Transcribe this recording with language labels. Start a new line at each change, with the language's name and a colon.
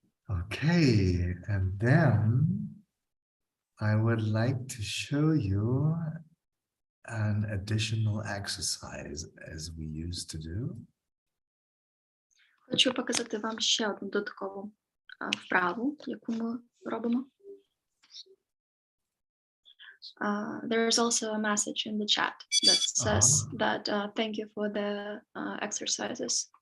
English: Okay, and then I would like to show you an additional exercise as we used to do.
Ukrainian: Хочу показати вам ще одну додаткову вправу, яку ми робимо.
English: There is also a message in the chat that says that thank you for the exercises.